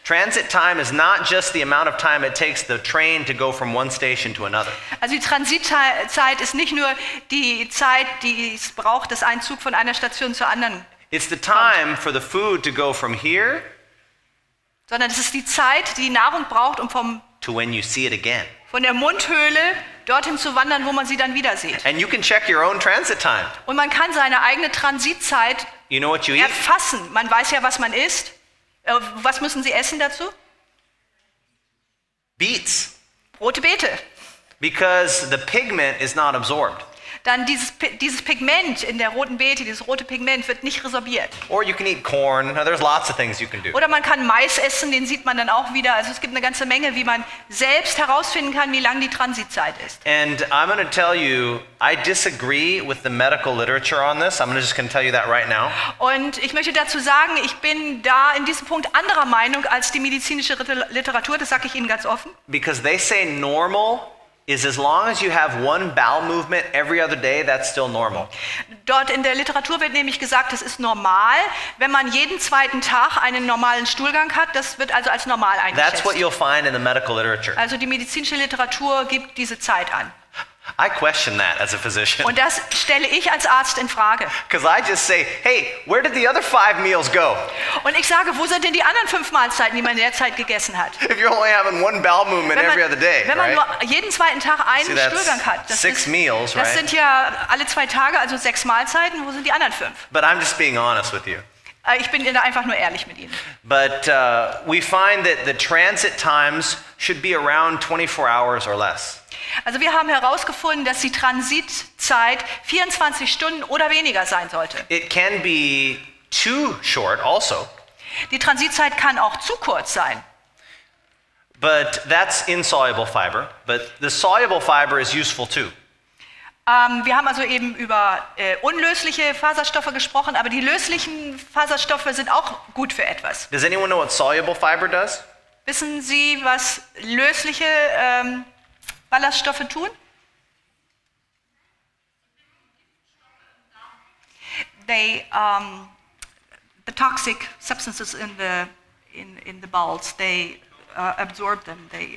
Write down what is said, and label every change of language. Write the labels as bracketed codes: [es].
[en] Transit time is not just the amount of time it takes the train to go from one station to another. [de] Also die Transitzeit ist nicht nur die Zeit, die es braucht, dass ein Zug von einer Station zur anderen [en] It's the time for the food to go from here [de] sondern es ist die Zeit, die Nahrung braucht, um [en] to when you see it again. [de] Von der Mundhöhle dorthin zu wandern, wo man sie dann wieder sieht. [en] And you can check your own transit time. [de] Und man kann seine eigene Transitzeit [en] You know what you eat? [de] erfassen. Man weiß ja, was man isst. Was müssen Sie essen dazu? [en] Beets. [de] Rote Beete. [en] Because the pigment is not absorbed. [de] dann dieses Pigment in der roten Beete, dieses rote Pigment wird nicht resorbiert. [en] Or you can eat corn. Now, there's lots of things you can do. [de] Oder man kann Mais essen, den sieht man dann auch wieder. Also es gibt eine ganze Menge, wie man selbst herausfinden kann, wie lang die Transitzeit ist. [en] And I'm going to tell you, I disagree with the medical literature on this. I'm just going to tell you that right now. [de] Und ich möchte dazu sagen, ich bin da in diesem Punkt anderer Meinung als die medizinische Literatur, das sage ich Ihnen ganz offen. [en] Because they say normal is as long as you have one bowel movement every other day, that's still normal. [de] Dort in der Literatur wird nämlich gesagt, es ist normal, wenn man jeden zweiten Tag einen normalen Stuhlgang hat, das wird also als normal eingeschätzt. [en] That's what you'll find in the medical literature. [de] Also die medizinische Literatur gibt diese Zeit an. [en] I question that as a physician. [de] Und das stelle ich als Arzt in Frage. [en] Because I just say, hey, where did the other 5 meals go? [de] Und ich sage, wo sind denn die anderen 5 Mahlzeiten, die man in der Zeit gegessen hat? [en] If you're only having one bowel movement every other day, [de] wenn man [en] right? [de] nur jeden zweiten Tag einen [en] See, that's [de] Stuhlgang hat, das [en] 6 meals, right? [de] sind ja alle 2 Tage, also 6 Mahlzeiten. Wo sind die anderen 5? [en] But I'm just being honest with you. [de] Ich bin da einfach nur ehrlich mit Ihnen. [en] But we find that the transit times should be around 24 hours or less. [de] Also wir haben herausgefunden, dass die Transitzeit 24 Stunden oder weniger sein sollte. [en] It can be too short also. [de] Die Transitzeit kann auch zu kurz sein. [en] But that's insoluble fiber. But the soluble fiber is useful too. [de] Wir haben also eben über unlösliche Faserstoffe gesprochen, aber die löslichen Faserstoffe sind auch gut für etwas. [en] Does anyone know what soluble fiber does? [de] Wissen Sie, was lösliche Ballaststoffe tun? [en] They, the toxic substances in the bowels, they absorb them.